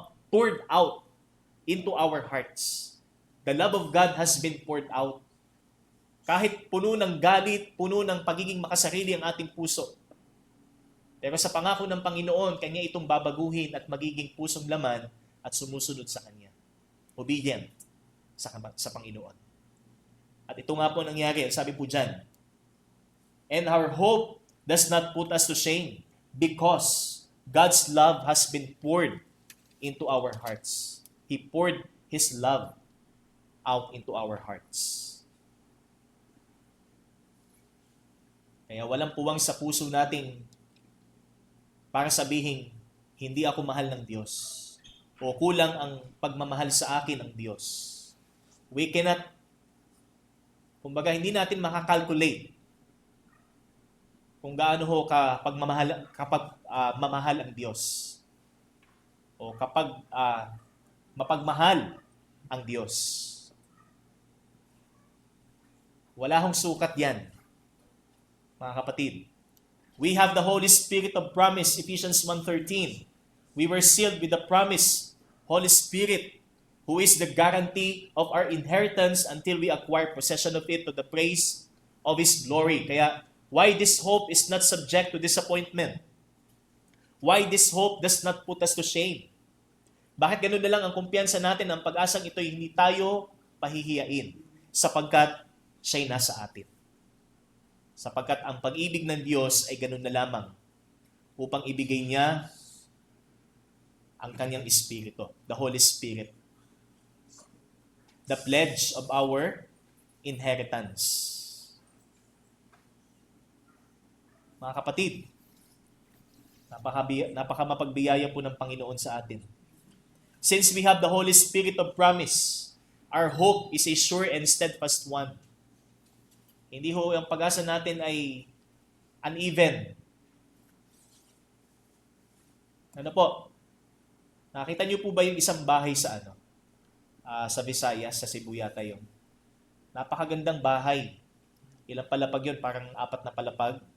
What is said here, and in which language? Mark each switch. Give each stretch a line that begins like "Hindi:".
English: Poured out into our hearts. The love of God has been poured out.
Filipino: Kahit puno ng galit, puno ng pagiging makasarili ang ating puso. Pero sa pangako ng Panginoon, Kanya itong babaguhin at magiging pusong laman at sumusunod sa Kanya. Obedient sa Panginoon. At ito nga po nangyari, sabi po dyan,
English: and our hope does not put us to shame because God's love has been poured into our hearts. He poured His love out into our hearts.
Filipino: Kaya walang puwang sa puso nating para sabihin, hindi ako mahal ng Diyos o kulang ang pagmamahal sa akin ng Diyos.
English: We cannot,
Filipino: kumbaga hindi natin makakalculate kung gaano ho kapag mamahal ang Diyos o kapag mapagmahal ang Diyos. Wala hong sukat yan, mga kapatid.
English: We have the Holy Spirit of promise, Ephesians 1:13. We were sealed with the promise, Holy Spirit, who is the guarantee of our inheritance until we acquire possession of it to the praise of His glory. Kaya, why this hope is not subject to disappointment? Why this hope does not put us to shame?
Filipino: Bakit ganun na lang ang kumpiyansa natin, ang pag-asang ito'y hindi tayo pahihiyain sapagkat siya'y nasa atin. Sapagkat ang pag-ibig ng Diyos ay ganun na lamang upang ibigay niya ang kanyang Espiritu,
English: the Holy Spirit. The pledge of our inheritance.
Filipino: Mga kapatid, napakamapagbiyaya po ng Panginoon sa atin.
English: Since we have the Holy Spirit of promise, our hope is a sure and steadfast one.
Filipino: Hindi ho ang pag-asa natin ay uneven. Ano po? Nakita niyo po ba yung isang bahay sa sa Visayas, sa Cebu yata yun? Napakagandang bahay. Ilang palapag yun? Parang 4 na palapag.